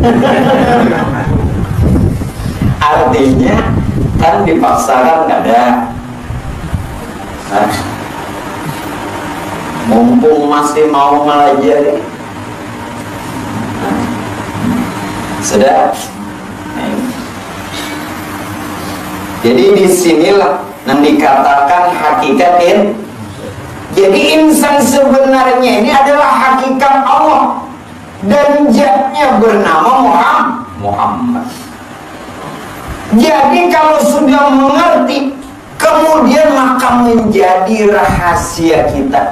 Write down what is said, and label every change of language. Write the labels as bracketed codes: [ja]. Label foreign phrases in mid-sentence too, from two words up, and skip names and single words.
[bjn] Artinya kan dipaksakan kada. Nah, mumpung masih mau melajari, sudah. [id] Jadi disinilah yang dikatakan hakikatin. Jadi insan sebenarnya ini adalah hakikat Allah dan zatnya bernama Muhammad. Jadi kalau sudah mengerti, kemudian maka menjadi rahasia kita.